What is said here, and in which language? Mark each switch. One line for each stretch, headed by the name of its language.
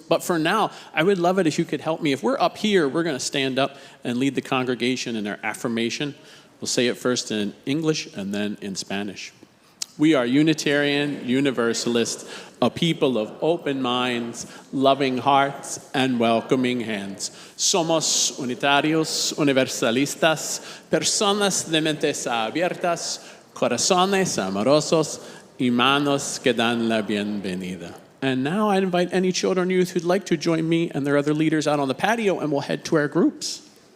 English: But for now, I would love it if you could help me. If we're up here, we're going to stand up and lead the congregation in our affirmation. We'll say it first in English and then in Spanish. We are Unitarian Universalist, a people of open minds, loving hearts, and welcoming hands.
Spanish: Somos unitarios, universalistas, personas de mentes abiertas, corazones amorosos, y manos que dan la bienvenida.
English: And now I invite any children or youth who'd like to join me and their other leaders out on the patio, and we'll head to our groups.